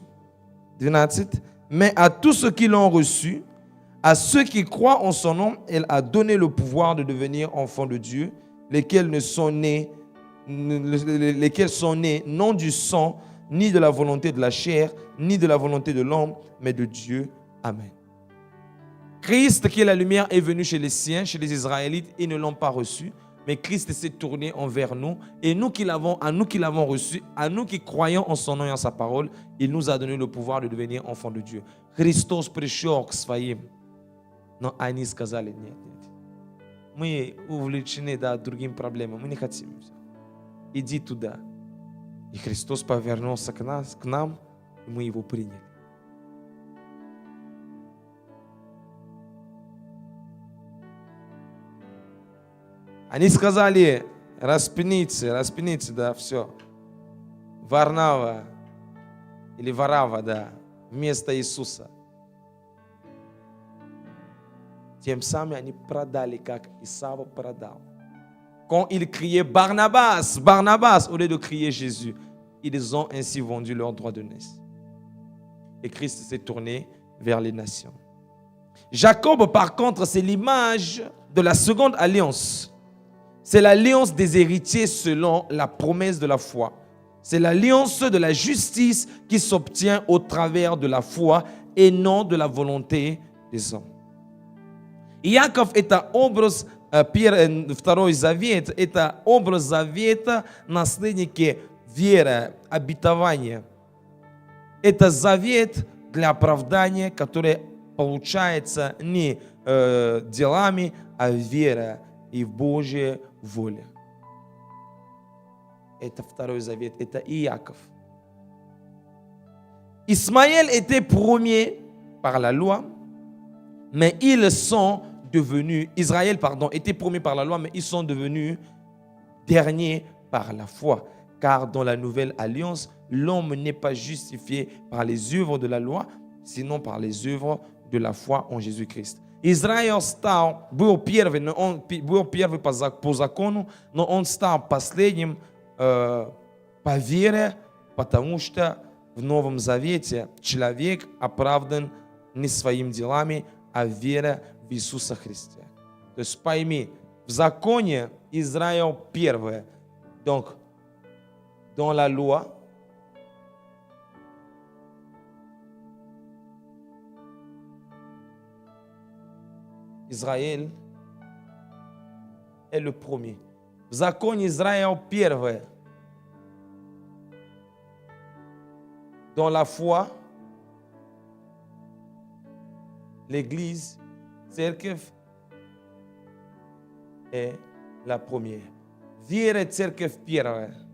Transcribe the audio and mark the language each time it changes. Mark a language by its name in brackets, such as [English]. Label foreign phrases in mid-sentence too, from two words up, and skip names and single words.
[French] Mais à tous ceux qui l'ont reçue, à ceux qui croient en son nom, elle a donné le pouvoir de devenir enfants de Dieu, lesquels sont nés non du sang, ni de la volonté de la chair, ni de la volonté de l'homme, mais de Dieu. Amen. Christ, qui est la lumière, est venu chez les siens, chez les Israélites, ils ne l'ont pas reçu. Mais Christ s'est tourné envers nous. Et nous qui l'avons reçu, à nous qui croyons en son nom et en sa parole, il nous a donné le pouvoir de devenir enfants de Dieu. [Russian] Христос пришел к своим, но они сказали нет. Мы увлечены другим проблемам, мы не хотим. Иди туда. И Христос повернулся к нам, и мы его приняли. Они сказали, распните, да, все. Варнава или Варава, да, вместо Иисуса. Тем самым они продали, как Исава продал. [French] Quand ils criaient Barnabas, Barnabas, au lieu de crier Jésus, ils ont ainsi vendu leur droit de naissance. Et Christ s'est tourné vers les nations. Jacob, par contre, c'est l'image de la seconde alliance. C'est l'alliance des héritiers selon la promesse de la foi. C'est l'alliance de la justice qui s'obtient au travers de la foi et non de la volonté des hommes. [Russian] Иаков – это образ, Второй Завет – это образ завета, наследники веры, обетования. Это завет для оправдания, который получается не делами, а верой и в Божьей воле. Это Второй Завет, это Иаков. [French] Ismaël était premier par la loi, mais ils sont devenus, Israël, était premier par la loi, mais ils sont devenus derniers par la foi. Car dans la nouvelle alliance, l'homme n'est pas justifié par les œuvres de la loi, sinon par les œuvres de la foi en Jésus-Christ. [Russian] Израиль стал, был первый, но он был первый по закону, но он стал последним по вере, потому что в Новом Завете человек оправдан не своими делами, а верой в Иисуса Христа. То есть пойми, в законе Израиль первый. [French] Donc, dans la loi, Израиль est le premier. [Russian] В законе Израиль первый. [French] Dans la foi, l'Église, церковь est la première. [Russian] Вера церковь первая.